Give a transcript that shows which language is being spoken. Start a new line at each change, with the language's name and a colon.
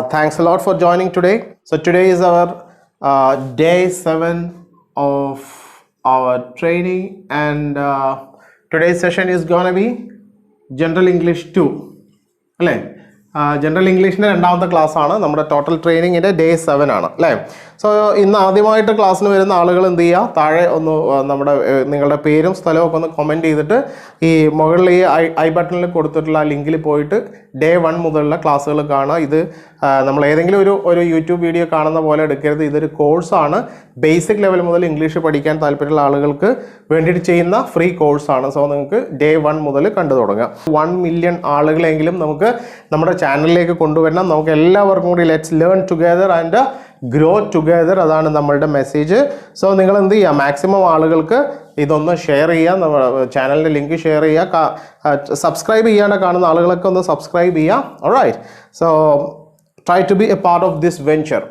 English: Thanks a lot for joining today. So, today is our day 7 of our training, and today's session is gonna be General English 2.
Malayalam: അല്ലേ general ഇംഗ്ലീഷിൻ്റെ രണ്ടാമത്തെ ക്ലാസ്സാണ് നമ്മുടെ total ട്രെയിനിങ്ങിൻ്റെ day 7 ആണ് അല്ലേ. So ഇന്ന് ആദ്യമായിട്ട് ക്ലാസ്സിന് വരുന്ന ആളുകൾ എന്ത് ചെയ്യുക, താഴെ ഒന്ന് നമ്മുടെ നിങ്ങളുടെ പേരും സ്ഥലവും ഒക്കെ ഒന്ന് കമൻറ്റ് ചെയ്തിട്ട് ഈ മുകളിൽ ഈ ഐ ബട്ടണിൽ കൊടുത്തിട്ടുള്ള ലിങ്കിൽ പോയിട്ട് ഡേ 1 മുതലുള്ള ക്ലാസ്സുകൾ കാണുക. ഇത് നമ്മൾ ഏതെങ്കിലും ഒരു യൂട്യൂബ് വീഡിയോ കാണുന്ന പോലെ എടുക്കരുത്. ഇതൊരു കോഴ്സാണ്. ബേസിക് ലെവൽ മുതൽ ഇംഗ്ലീഷ് പഠിക്കാൻ താല്പര്യമുള്ള ആളുകൾക്ക് വേണ്ടിയിട്ട് ചെയ്യുന്ന ഫ്രീ കോഴ്സാണ്. സോ നിങ്ങൾക്ക് ഡേ 1 മുതൽ കണ്ടു തുടങ്ങുക. 1 മില്യൺ ആളുകളെങ്കിലും നമുക്ക് നമ്മുടെ ചാനലിലേക്ക് കൊണ്ടുവരണം. നമുക്ക് എല്ലാവർക്കും കൂടി
English: let's learn together and grow together,
Malayalam: അതാണ് നമ്മളുടെ മെസ്സേജ്. സോ നിങ്ങൾ എന്ത് ചെയ്യുക, മാക്സിമം ആളുകൾക്ക് ഇതൊന്ന് ഷെയർ ചെയ്യുക, നമ്മുടെ ചാനലിൻ്റെ ലിങ്ക് ഷെയർ ചെയ്യുക. സബ്സ്ക്രൈബ് ചെയ്യാണ്ട് കാണുന്ന ആളുകളൊക്കെ ഒന്ന് സബ്സ്ക്രൈബ് ചെയ്യുക.
English: Alright, so try to be a part of this venture.